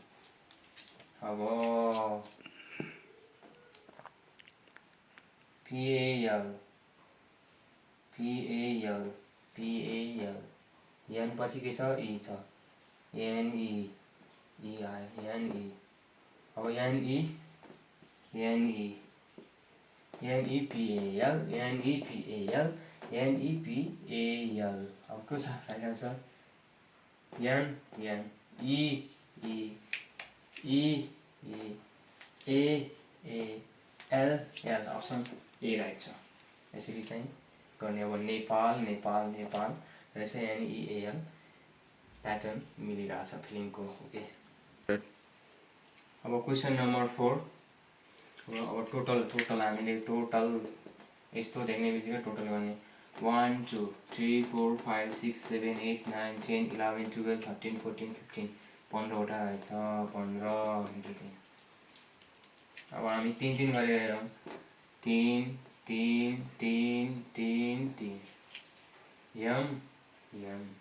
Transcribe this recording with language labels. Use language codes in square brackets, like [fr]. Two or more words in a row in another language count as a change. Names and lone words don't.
[ne] अब PAL PAL PAL एन पछि के छ ई छ एनई ई आयो एनई। अब एनई पिएल एनई पिएल एनई पिएल। अब के छ [en] right answer [ne] एन एन ई ई ई ई ए ए एल एल [en] option A right [ne] छ। यसरी चाहिँ गर्ने। अब नेपाल नेपाल नेपाल त्यसै एनइएल प्याटर्न मिलिरहेछ फिलिङको। ओके अब [en] question number [ne] 4 अब टोटल हामीले टोटल यस्तो देख्ने बित्तिकै टोटल गर्ने 1 2 3 4 5 6 7 8 9 10 11 12 13 14 15 15वटा रहेछ 15 अब हामी 3 गरेर हेरौँ 3 3 3 3 3 यम यम